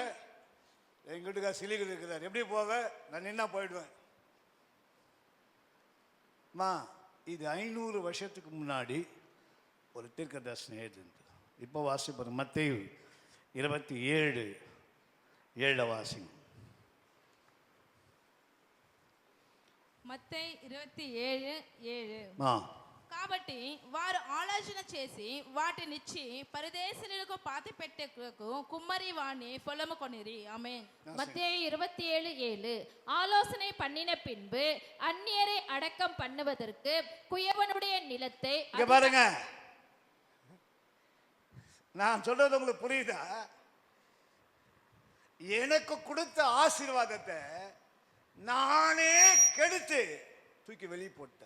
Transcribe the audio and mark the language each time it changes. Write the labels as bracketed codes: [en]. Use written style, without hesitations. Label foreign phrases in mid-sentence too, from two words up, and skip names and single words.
[ta] எங்க வீட்டுக்கார சிலிகள் இருக்கிறார். எப்படி போவ? நான் நின்னா போயிடுவேன். இது 500 வருஷத்துக்கு முன்னாடி ஒரு தீர்க்கதரிசனம் எழுதினது. இப்போ வாசிப்பாரு மத்தேயு 27:7 வாசிங்க. [te] మత్తయి 27:7. కాబట్టి వారు ఆలోచన చేసి వాటినిచ్చి పరదేశులకు పాతి పెట్టెకు కుమ్మరి వాణ్ణి పొలము కొనిరి. ఆమేన్. [ta] மத்தேயு 27:7. ஆலோசனை பண்ணின பின்பு அந்நியரை அடக்கம் பண்ணுவதற்கு குயவனுடைய நிலத்தை. பாருங்க, நான் சொல்றது உங்களுக்கு புரியுதா? எனக்கு கொடுத்த ஆசீர்வாதத்தை நானே கெடுத்து தூக்கி வெளியே போட்டேன்.